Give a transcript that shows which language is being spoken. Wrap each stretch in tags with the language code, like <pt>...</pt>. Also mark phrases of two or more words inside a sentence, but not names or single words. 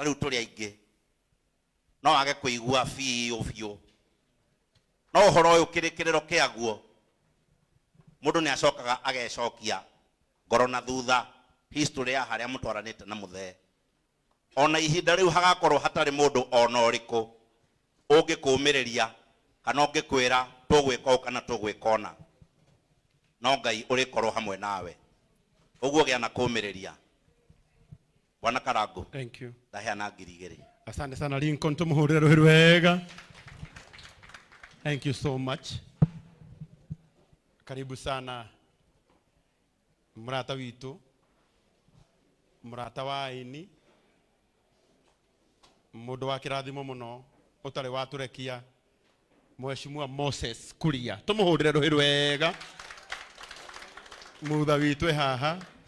<ki>rĩu tũrĩ aingĩ no age kũigua biũ no ũhoro ũyũ kĩrĩkĩrĩro kĩaguo mũndũ nĩ acokaga agecokia ngoro na thutha history ya harĩa mũtwaranĩte na mũthee ona ihinda rĩu hagakorwo hatarĩ mũndũ ona ũrĩkũ ũngĩkũũmĩrĩria kana ũngĩkwĩra tũgwĩka ũũ kana tũgwĩka ũna no Ngai ũrĩkorwo hamwe nawe ũguo gĩa na kũũmĩrĩria Bwana Karangu.</ki> <en>Thank you.</en> <ki>Ndaheana 2,000.</ki> <sw>Asante sana</sw> <ki>Lincoln, tumuhurire rũhĩ rwega.</ki> <en>Thank you so much.</en> <sw>Karibu sana</sw> <ki>mrata witu, mrata wa aini, mũndũ wa kĩrathimo mũno ũtarĩ watũrekia, Mheshimiwa Moses Kuria. Tumuhurire rũhĩ rwega. Mutha witu haha.</ki>